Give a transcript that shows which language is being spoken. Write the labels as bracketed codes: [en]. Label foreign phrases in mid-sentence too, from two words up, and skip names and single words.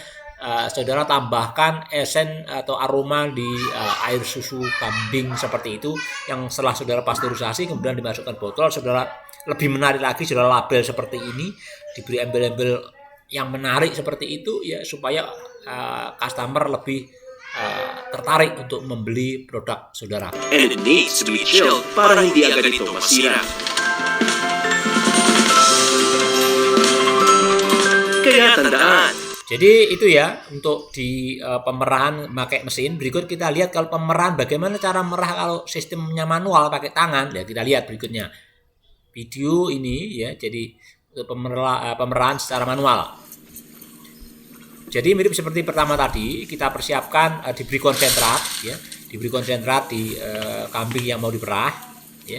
[id] Saudara tambahkan esen atau aroma di air susu kambing seperti itu yang setelah saudara pasteurisasi kemudian dimasukkan botol. Saudara lebih menarik lagi, saudara label seperti ini, diberi embel-embel yang menarik seperti itu ya, supaya customer lebih tertarik untuk membeli produk saudara. [en] And it needs to be chilled [tl] para hindi agad ito masira. Kaya tandaan, [id] Jadi itu ya untuk di pemerahan pakai mesin. Berikut kita lihat kalau pemerahan bagaimana cara merah kalau sistemnya manual pakai tangan. Ya kita lihat berikutnya video ini ya. Jadi untuk pemerahan secara manual. Jadi mirip seperti pertama tadi, kita persiapkan diberi konsentrat ya, diberi konsentrat di kambing yang mau diperah ya.